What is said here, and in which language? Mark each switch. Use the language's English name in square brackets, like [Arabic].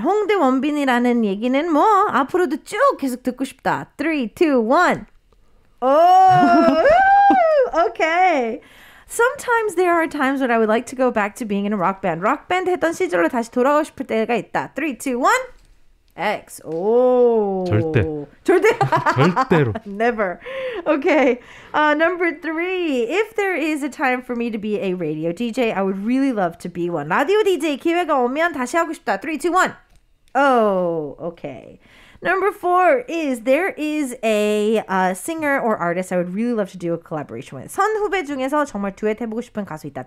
[Korean] 홍대 원빈이라는 얘기는 뭐 앞으로도 쭉 계속 듣고 싶다. [English] 3, 2, 1. Oh, okay. Sometimes there are times when I would like to go back to being in a rock band. [Korean] rock band 했던 시절로 다시 돌아가고 싶을 때가 있다. [English] 3, 2, 1. X. 오. [Korean] 절대. 절대로. [English] Never. Okay. Number 3. If there is a time for me to be a radio DJ, I would really love to be one. [Korean] 라디오 DJ 기회가 오면 다시 하고 싶다. [English] 3, 2, 1. Oh, okay. Number 4 is there is a singer or artist I would really love to do a collaboration with. [Korean] 선후배 중에서 정말 듀엣 해보고 싶은 가수 있다.